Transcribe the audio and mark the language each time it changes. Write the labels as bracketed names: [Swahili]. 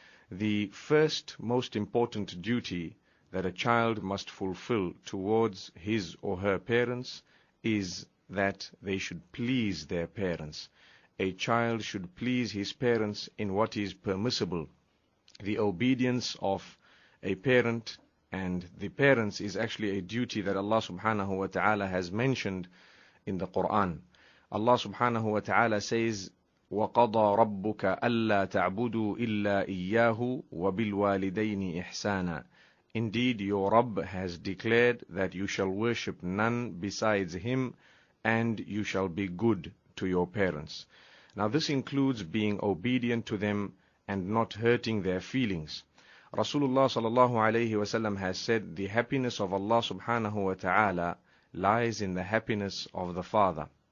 [English] The first most important duty that a child must fulfill towards his or her parents is that they should please their parents. A child should please his parents in what is permissible. The obedience of a parent and the parents is actually a duty that Allah subhanahu wa ta'ala has mentioned in the Quran. Allah subhanahu wa ta'ala says, [Arabic] وَقَضَى رَبُّكَ أَلَّا تَعْبُدُوا إِلَّا إِيَّاهُ وَبِالْوَالِدَيْنِ إِحْسَانًا. [English] Indeed, your Rabb has declared that you shall worship none besides Him and you shall be good to your parents. Now this includes being obedient to them and not hurting their feelings. Rasulullah sallallahu alayhi wasallam has said, the happiness of Allah subhanahu wa ta'ala lies in the happiness of the father.